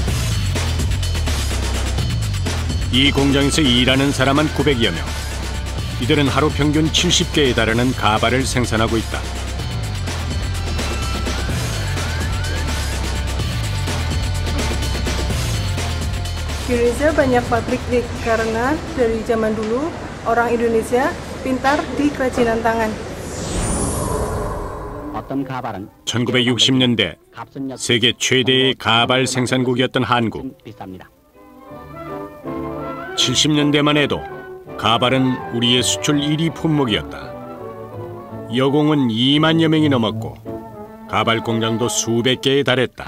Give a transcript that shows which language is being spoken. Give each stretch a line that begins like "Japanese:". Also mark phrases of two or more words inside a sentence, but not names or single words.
Korean: 이 공장에서 일하는 사람은 900여 명. 이들은 하루 평균 70개에 달하는 가발을 생산하고 있다.
Indonesian: Di Indonesia banyak pabrik karena dari zaman dulu orang Indonesia pintar di kerajinan tangan.
Korean: 1960년대 세계 최대의 가발 생산국이었던 한국. 70년대만 해도 가발은 우리의 수출 1위 품목이었다. 여공은 2만여 명이 넘었고 가발 공장도 수백 개에 달했다.